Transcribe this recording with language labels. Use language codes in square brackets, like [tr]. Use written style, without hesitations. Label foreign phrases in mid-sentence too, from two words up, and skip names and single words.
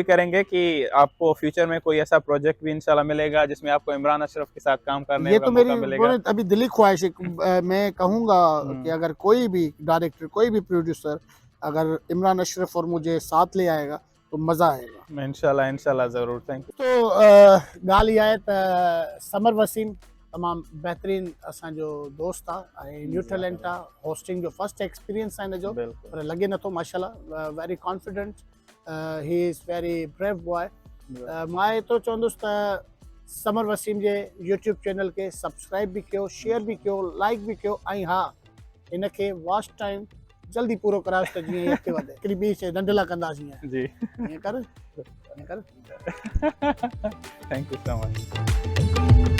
[hi] भी करेंगे कि आपको फ्यूचर में कोई ऐसा प्रोजेक्ट भी इंशाल्लाह मिलेगा जिसमें आपको इमरान अशरफ के साथ काम करने ये का तो मौका मेरी मिलेगा। अभी दिली ख्वाहिश है। मैं कहूँगा कि हम्म। अगर कोई भी डायरेक्टर, कोई भी प्रोड्यूसर अगर इमरान अशरफ और मुझे साथ ले आएगा तो मज़ा आएगा। इंशाल्लाह इंशाल्लाह ज़रूर। [en] thank you. [sd] तो ॻाल्हि इहा आहे त समर वसीम तमाम बेहतरीन असांजो दोस्त आहे [en] new talent [sd] आहे होस्टिंग जो [en] first experience [sd] आहे हिनजो बिल्कुल पर लॻे नथो माशाल्लाह [en] very confident he is very brave boy [sd] मां एतिरो चवंदुसि त समर वसीम जे यूट्यूब चैनल खे सब्सक्राइब बि कयो शेयर बि कयो लाइक बि कयो ऐं हा हिनखे [en] watch time [sd] जल्दी पूरो करायोसि त जीअं अॻिते वधे हिकिड़ी ॿी शइ नंढला कंदासीं जी ईअं कर [en] thank you so much